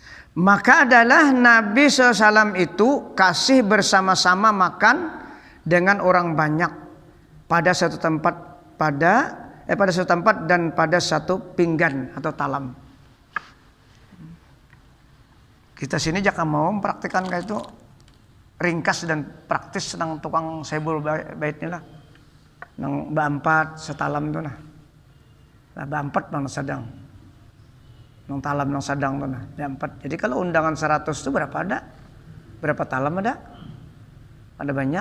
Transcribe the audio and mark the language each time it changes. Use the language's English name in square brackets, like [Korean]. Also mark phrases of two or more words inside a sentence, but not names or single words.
[Indonesian] Maka adalah Nabi SAW itu kasih bersama-sama makan dengan orang banyak pada satu tempat pada satu tempat dan pada satu pinggan atau talam. [Banjar] Kita sini jangan mau mempraktikkan kayak itu ringkas dan praktis nang tukang sebul bait ni lah. Nang baampat setalam tu nah. Lah baampat nang sadang. Nang talam nang sadang tu nah, baampat. Jadi kalau undangan 100 tu berapa ada? Berapa talam ada? Ada banyak.